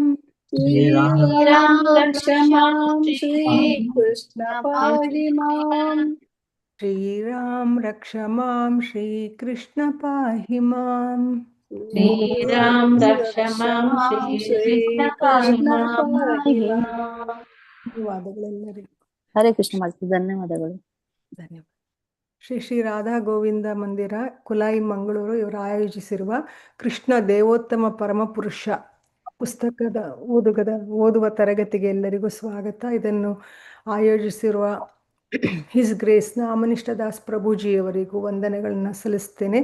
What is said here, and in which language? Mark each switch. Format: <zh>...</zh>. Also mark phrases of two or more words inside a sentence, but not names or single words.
<sa>ಶ್ರೀರಾಮ ರಕ್ಷ ಮಾಂ ಶ್ರೀ ಕೃಷ್ಣ ಪಾಹಿ ಮಾಂ. ಶ್ರೀರಾಮ್ ರಕ್ಷ ಮಾಂ ಶ್ರೀಕೃಷ್ಣ ಪಾಹಿ ಮಾಂ. ಶ್ರೀರಾಮ ರಕ್ಷ ಮಾಂ ಶ್ರೀ ಕೃಷ್ಣ ಪಾಹಿ ಕೃಷ್ಣ ಮಾಂ. ಪಾಹಿ ಮಾಂ.</sa> <kn>ಧನ್ಯವಾದಗಳೆಲ್ಲರಿಗೂ. ಹರೇ ಕೃಷ್ಣ ಮಾತೆ, ಧನ್ಯವಾದಗಳು. ಧನ್ಯವಾದ. ಶ್ರೀ ರಾಧಾ ಗೋವಿಂದ ಮಂದಿರ, ಕುಲಾಯಿ, ಮಂಗಳೂರು ಇವರು ಆಯೋಜಿಸಿರುವ ಕೃಷ್ಣ ದೇವೋತ್ತಮ ಪರಮಪುರುಷ ಪುಸ್ತಕದ ಓದುವ ತರಗತಿಗೆ ಎಲ್ಲರಿಗೂ ಸ್ವಾಗತ. ಇದನ್ನು ಆಯೋಜಿಸಿರುವ</kn> <en>His Grace</en> <kn>ನಾಮನಿಷ್ಠ ದಾಸ್ ಪ್ರಭುಜಿಯವರಿಗೂ ವಂದನೆಗಳನ್ನು ಸಲ್ಲಿಸ್ತೇನೆ.</kn>